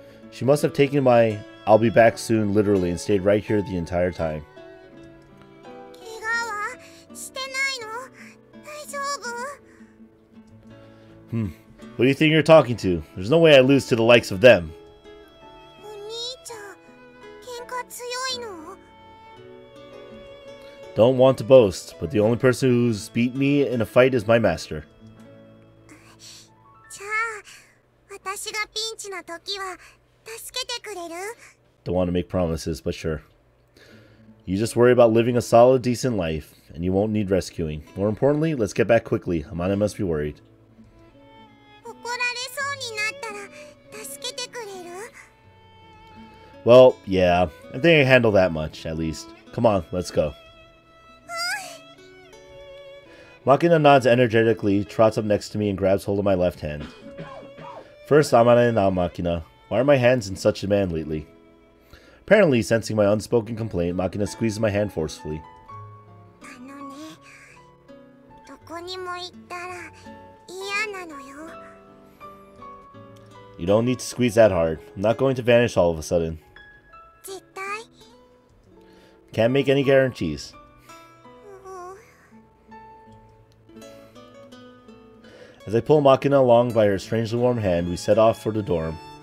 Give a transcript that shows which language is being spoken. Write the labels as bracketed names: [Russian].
[English] She must have taken my "I'll be back soon" literally and stayed right here the entire time. [Japanese] 怪我はしてないの？大丈夫？ [English] What do you think you're talking to? There's no way I lose to the likes of them. [Japanese] お兄ちゃん、喧嘩強いの？ [English] Don't want to boast, but the only person who's beat me in a fight is my master. [Japanese] じゃあ、私がピンチな時は助けてくれる？ [English] Don't want to make promises, but sure. You just worry about living a solid, decent life, and you won't need rescuing. More importantly, let's get back quickly. Amana must be worried. [Japanese] 怒られそうになったら助けてくれる？ [English] Well, yeah. I think I can handle that much, at least. Come on, let's go. Makina nods energetically, trots up next to me, and grabs hold of my left hand. First Amana and now Makina. Why are my hands in such demand lately? Apparently, sensing my unspoken complaint, Makina squeezes my hand forcefully. [Japanese] あのね、どこにも行ったら嫌なのよ。 [English] You don't need to squeeze that hard. I'm not going to vanish all of a sudden. [Japanese] 絶対？ [English] Can't make any guarantees. As I pull Makina along by her strangely warm hand, we set off for the dorm.